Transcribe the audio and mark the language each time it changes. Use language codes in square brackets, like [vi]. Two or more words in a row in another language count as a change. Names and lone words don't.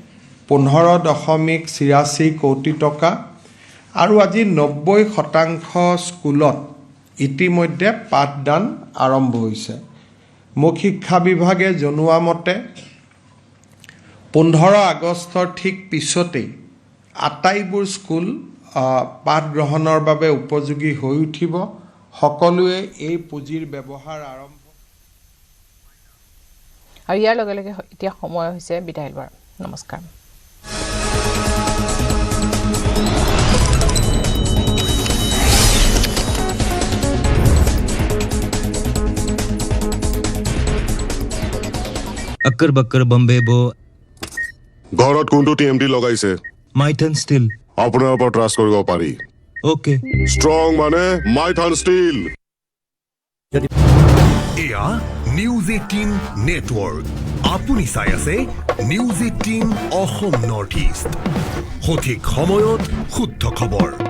[as] 15.86 কোটি টকা আৰু আজি 90% স্কুলত ইতিমধ্যে পাঠদান আৰম্ভ হৈছে মুখ্য শিক্ষা বিভাগে জনোৱা মতে 15 আগষ্টৰ ঠিক পিছতেই আটাইবোৰ স্কুল পাঠ গ্ৰহণৰ বাবে উপযোগী হৈ উঠিব সকলোৱে এই পুঁজিৰ ব্যৱহাৰ আৰম্ভ আৰু ইয়াৰ লগে লগে এতিয়া সময় হৈছে বিদায় লোৱাৰ নমস্কাৰ [hi] अक्कर बक्कर बम्बे बो [as] ঘৰত কোনটো টিএমটি লগাইছে माइथन स्टील আপোনাৰ ওপৰত ট্ৰাষ্ট কৰিব পাৰি ओके ষ্ট্ৰং মানে মাইথান ষ্টীল এয়া নিউজ 18 নেটৱৰ্ক আপুনি চাই আছে নিউজ 18 অসম নৰ্থ ইষ্ট সঠিক সময়ত শুদ্ধ খবৰ